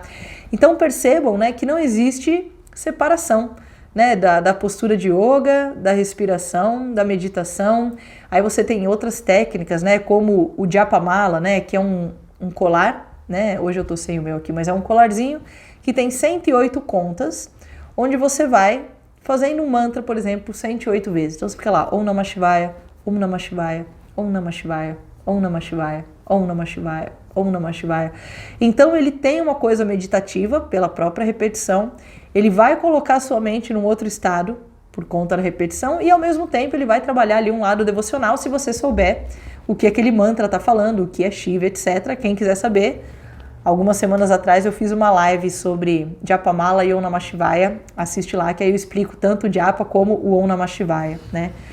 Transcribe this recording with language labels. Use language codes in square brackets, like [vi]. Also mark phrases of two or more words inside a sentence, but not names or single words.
[pt] Então, percebam, né, que não existe separação, né, da postura de yoga, da respiração, da meditação. Aí você tem outras técnicas, né, como o Japamala, né, que é um colar, né? Hoje eu tô sem o meu aqui, mas é um colarzinho que tem 108 contas, onde você vai fazendo um mantra, por exemplo, 108 vezes. Então você fica lá, [sa] ॐ नमः शिवाय, ॐ नमः शिवाय, ॐ नमः शिवाय, ॐ नमः शिवाय, ॐ नमः शिवाय, ॐ नमः शिवाय. [pt] Então ele tem uma coisa meditativa pela própria repetição, ele vai colocar a sua mente num outro estado por conta da repetição e ao mesmo tempo ele vai trabalhar ali um lado devocional se você souber o que aquele mantra está falando, o que é Shiva, etc. Quem quiser saber, algumas semanas atrás eu fiz uma live sobre Japamala e Om Namah Shivaya, assiste lá que aí eu explico tanto o Japa como o Om Namah Shivaya, né?